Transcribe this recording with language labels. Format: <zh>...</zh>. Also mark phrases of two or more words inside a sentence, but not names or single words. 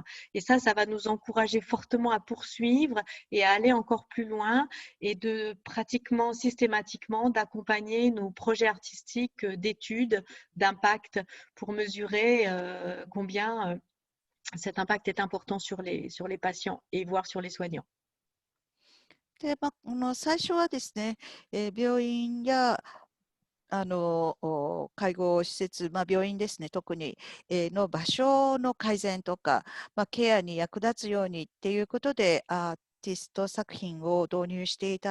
<fr>Et ça va nous encourager fortement à poursuivre et à aller encore plus loin et de pratiquement systématiquement d'accompagner nos projets artistiques d'études, d'impact pour mesurer combien cet impact est important sur les patients et voire sur les soignants.</fr> <ja>で、最初はですね、病院や介護施設、病院ですね、特に、の場所の改善とか、ケアに役立つようにっていうことで、アーティスト作品を導入していた</ja>